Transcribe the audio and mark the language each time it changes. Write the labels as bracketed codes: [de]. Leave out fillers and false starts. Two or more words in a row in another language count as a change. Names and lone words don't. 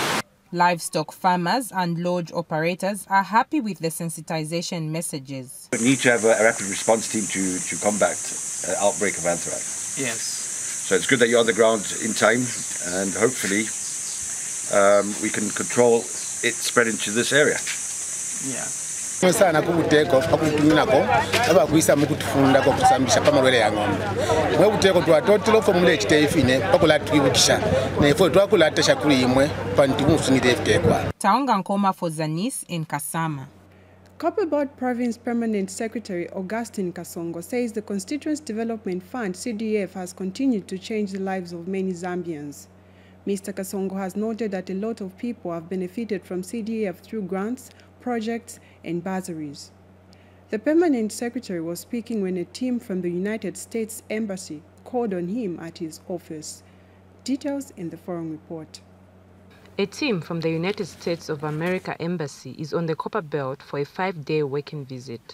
[en] Livestock farmers and lodge operators are happy with the sensitization messages. We need to have a rapid response team to combat an outbreak of anthrax. Yes. So it's good that you're on the ground in time, and hopefully we can control it spread into this area. Yeah. [bem] sana kubuteko akutunako abakwisa mukutufunda ko kusambisha pamalwele ya ng'ombe mwe buteko twatotilo fo mule kitefine pakola twibukisha ne fo twakola shakuli imwe pantimusungire fitekwa. [en] Taonga Nkoma for Zanis in Kasama. Copperbelt Province Permanent Secretary Augustine Kasongo says the Constituency Development Fund CDF has continued to change the lives of many Zambians. Mr. Kasongo has noted that a lot of people have benefited from CDF through grants, projects, and bursaries. The permanent secretary was speaking when a team from the United States Embassy called on him at his office. Details in the forum report. A team from the United States of America Embassy is on the Copperbelt for a 5-day working visit.